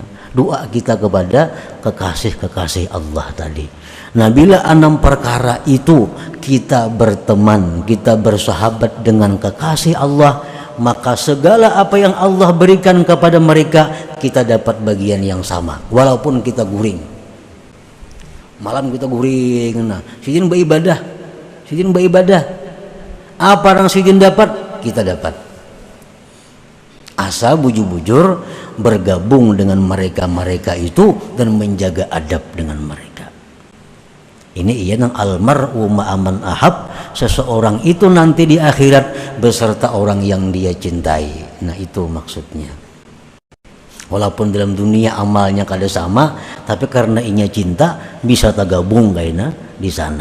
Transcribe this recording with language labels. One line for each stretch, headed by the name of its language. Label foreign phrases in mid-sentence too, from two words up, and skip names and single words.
Indonesian: Doa kita kepada kekasih-kekasih Allah tadi. Nah, bila 6 perkara itu kita berteman, kita bersahabat dengan kekasih Allah, maka segala apa yang Allah berikan kepada mereka, kita dapat bagian yang sama.
Banjar: Walaupun kita guring, malam kita guring, nah sidin beribadah, apa yang sidin dapat, kita dapat.
Indonesian: Asal bujur-bujur bergabung dengan mereka-mereka itu dan menjaga adab dengan mereka. Ini ia nang
Arabic: المرء مع من أحب,
Indonesian: seseorang itu nanti di akhirat beserta orang yang dia cintai. Nah, itu maksudnya. Walaupun dalam dunia amalnya kada sama, tapi karena inya cinta bisa tergabung kayaknya di sana.